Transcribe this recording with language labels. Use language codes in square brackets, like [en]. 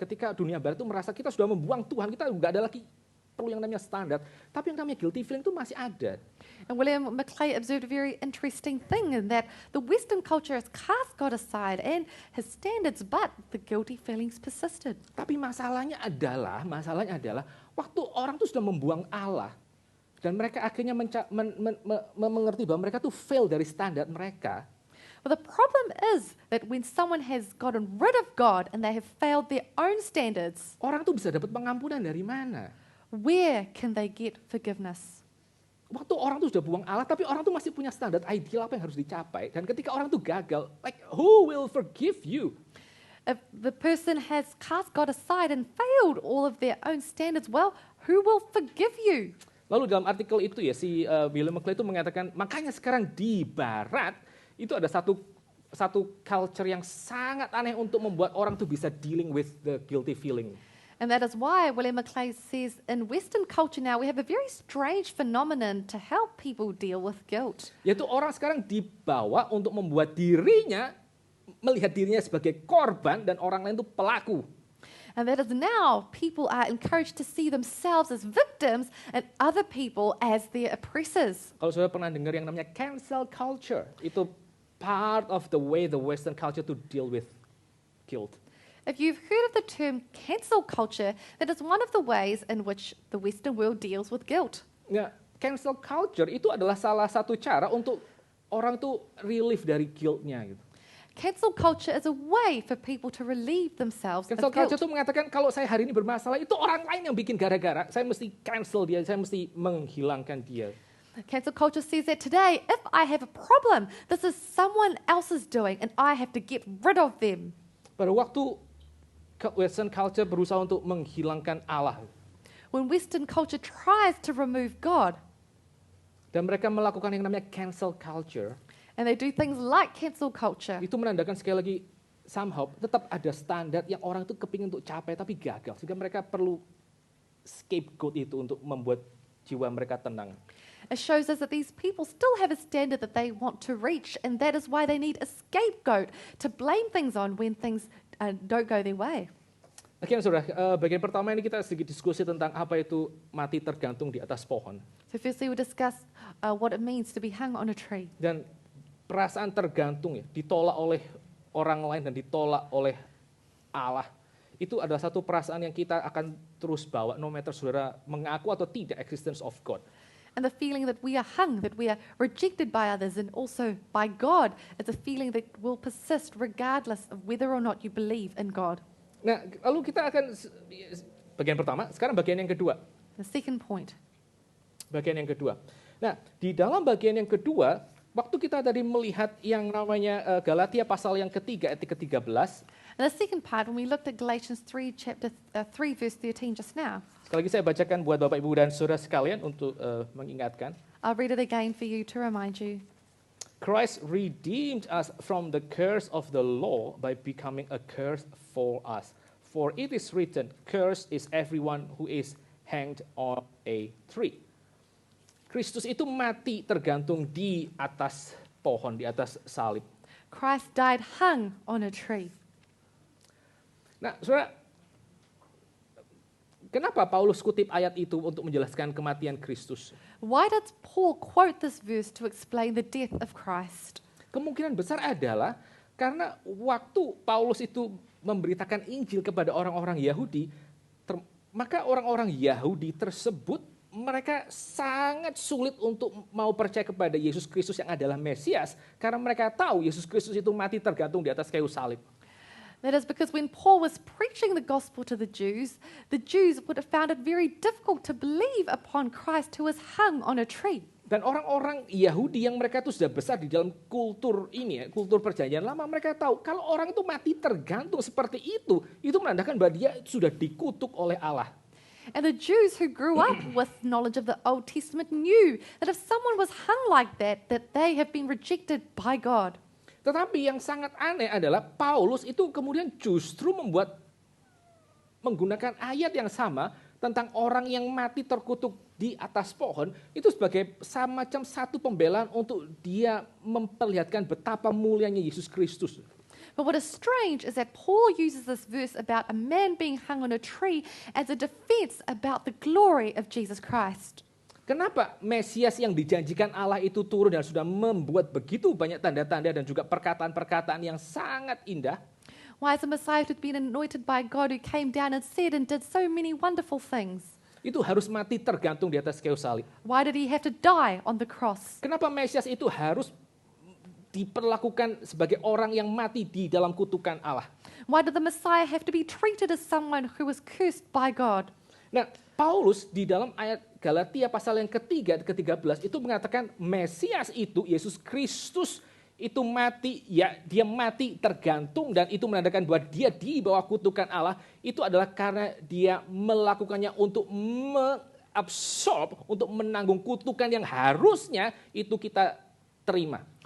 [id] Ketika dunia Barat itu merasa kita sudah membuang Tuhan, kita nggak ada lagi perlu yang namanya standar, tapi yang namanya [en] guilty feeling [id] itu masih ada. [en] And William McClay observed a very interesting thing in that the Western culture has cast God aside and his standards, but the guilty feelings persisted. [id] Tapi masalahnya adalah waktu orang itu sudah membuang Allah dan mereka akhirnya mengerti bahwa mereka tuh fail dari standar mereka. [en] But the problem is that when someone has gotten rid of God and they have failed their own standards, [id] Orang tuh bisa dapat pengampunan dari mana? [en] where can they get forgiveness? [id] Waktu orang tuh sudah buang Allah, tapi orang tuh masih punya standar ideal apa yang harus dicapai. Dan ketika orang tuh gagal, [en] like who will forgive you? If the person has cast God aside and failed all of their own standards, well, who will forgive you? [id] Lalu dalam artikel itu ya si William McClay itu mengatakan, makanya sekarang di Barat itu ada satu culture yang sangat aneh untuk membuat orang tuh bisa [en] dealing with the guilty feeling. And that is why William McClay says in Western culture now we have a very strange phenomenon to help people deal with guilt. [id] Yaitu orang sekarang dibawa untuk membuat melihat dirinya sebagai korban dan orang lain itu pelaku. [en] And that is now people are encouraged to see themselves as victims and other people as their oppressors. [id] Kalau saudara pernah dengar yang namanya [en] cancel culture, [id] itu [en] part of the way the Western culture to deal with guilt. If you've heard of the term cancel culture, that is one of the ways in which the Western world deals with guilt. [id] Ya, cancel culture itu adalah salah satu cara untuk orang tuh relief dari guilt-nya gitu. [en] Cancel culture is a way for people to relieve themselves [id] Cancel [en] of guilt. [id] culture itu mengatakan kalau saya hari ini bermasalah, itu orang lain yang bikin gara-gara, saya mesti cancel dia, saya mesti menghilangkan dia. [en] Cancel culture says that today, if I have a problem, this is someone else's doing and I have to get rid of them. [id] Pada waktu Western culture berusaha untuk menghilangkan Allah, [en] When Western culture tries to remove God, [id] dan mereka melakukan yang namanya cancel culture, [en] and they do things like cancel culture, [id] itu menandakan sekali lagi somehow tetap ada standar yang orang itu kepingin untuk capai tapi gagal, sehingga mereka perlu scapegoat itu untuk membuat jiwa mereka tenang. [en] it shows us that these people still have a standard that they want to reach, and that is why they need a scapegoat to blame things on when things don't go their way. [id] Oke, saudara, bagian pertama ini kita sedikit diskusi tentang apa itu mati tergantung di atas pohon. [en] So firstly, we'll discuss what it means to be hung on a tree. [id] Dan perasaan tergantung ya, ditolak oleh orang lain dan ditolak oleh Allah. Itu adalah satu perasaan yang kita akan terus bawa, [en] no matter [id] saudara mengaku atau tidak [en] existence of God. And the feeling that we are hung, that we are rejected by others and also by God, it's a feeling that will persist regardless of whether or not you believe in God. [id] Nah, lalu kita akan bagian pertama, sekarang bagian yang kedua. [en] The second point. [id] Bagian yang kedua. Nah, di dalam bagian yang kedua, waktu kita tadi melihat yang namanya Galatia pasal yang ketiga, ayat ke-13, [en] And the second part, when we looked at Galatians 3, chapter 3, verse 13 just now, [id] sekali lagi saya bacakan buat Bapak, Ibu, dan saudara sekalian untuk mengingatkan. [en] I'll read it again for you to remind you. Christ redeemed us from the curse of the law by becoming a curse for us. For it is written, cursed is everyone who is hanged on a tree. [id] Kristus itu mati tergantung di atas pohon, di atas salib. [en] Christ died hung on a tree. [id] Nah, saudara, kenapa Paulus kutip ayat itu untuk menjelaskan kematian Kristus? [en] Why does Paul quote this verse to explain the death of Christ? [id] Kemungkinan besar adalah karena waktu Paulus itu memberitakan Injil kepada orang-orang Yahudi, maka orang-orang Yahudi tersebut mereka sangat sulit untuk mau percaya kepada Yesus Kristus yang adalah Mesias, karena mereka tahu Yesus Kristus itu mati tergantung di atas kayu salib. [en] That is because when Paul was preaching the gospel to the Jews would have found it very difficult to believe upon Christ who was hung on a tree. [id] Dan orang-orang Yahudi yang mereka itu sudah besar di dalam kultur ini, kultur perjanjian lama, mereka tahu kalau orang itu mati tergantung seperti itu menandakan bahwa dia sudah dikutuk oleh Allah. [en] And the Jews who grew up with knowledge of the Old Testament knew that if someone was hung like that they have been rejected by God. [id] Tetapi yang sangat aneh adalah Paulus itu kemudian justru menggunakan ayat yang sama tentang orang yang mati terkutuk di atas pohon itu sebagai semacam satu pembelaan untuk dia memperlihatkan betapa mulianya Yesus Kristus. [en] But what is strange is that Paul uses this verse about a man being hung on a tree as a defense about the glory of Jesus Christ. [id] Kenapa Mesias yang dijanjikan Allah itu turun dan sudah membuat begitu banyak tanda-tanda dan juga perkataan-perkataan yang sangat indah? [en] Why is the Messiah who had been anointed by God, who came down and said and did so many wonderful things? [id] Itu harus mati tergantung di atas kayu salib. [en] Why did he have to die on the cross? [id] Kenapa Mesias itu harus diperlakukan sebagai orang yang mati di dalam kutukan Allah? [en] Why did the Messiah have to be treated as someone who was cursed by God? [id] Nah, Paulus di dalam ayat Galatia pasal yang ketiga, ke-13 itu mengatakan Mesias itu, Yesus Kristus itu mati, ya dia mati tergantung dan itu menandakan bahwa dia di bawah kutukan Allah, itu adalah karena dia melakukannya untuk mengabsorb, untuk menanggung kutukan yang harusnya itu kita terima.